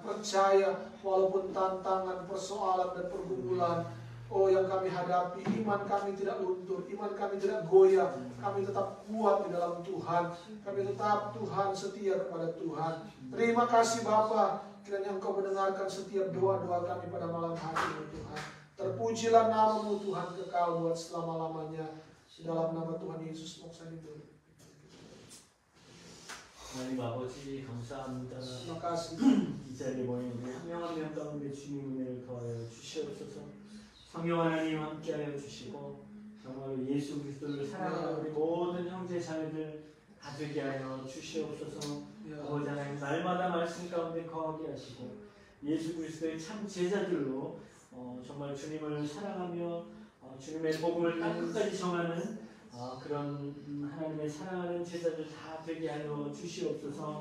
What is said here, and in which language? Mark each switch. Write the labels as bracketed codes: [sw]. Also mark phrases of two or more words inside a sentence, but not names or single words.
[id] Percaya walaupun tantangan, persoalan dan pergumulan oh yang kami hadapi, iman kami tidak luntur, iman kami tidak goyah, kami tetap kuat di dalam Tuhan, kami tetap Tuhan setia kepada Tuhan. Terima kasih Bapa, kiranya Engkau mendengarkan setiap doa-doa kami pada malam hari ini Tuhan. Terpujilah nama-Mu Tuhan kekal buat selama-lamanya. Dalam nama Tuhan Yesus Moksanido. [ko] 하나님 아버지 감사합니다. [id] Terima kasih. [ko] 이 자리에 모인 우리 한 명 한 명 가운데 주님 은혜를 더하여 주시옵소서. 성령 하나님 함께하여 주시고 정말로 예수 그리스도를 사랑하는 우리 모든 형제 자매들 다 되게 하여 주시옵소서. 아버지 하나님 날마다 말씀 가운데 거하게 하시고 예수 그리스도의 참 제자들로 정말 주님을 사랑하며 주님의 복음을 끝까지 정하는 그런 하나님의 사랑하는 제자들 다 되게 하여 주시옵소서.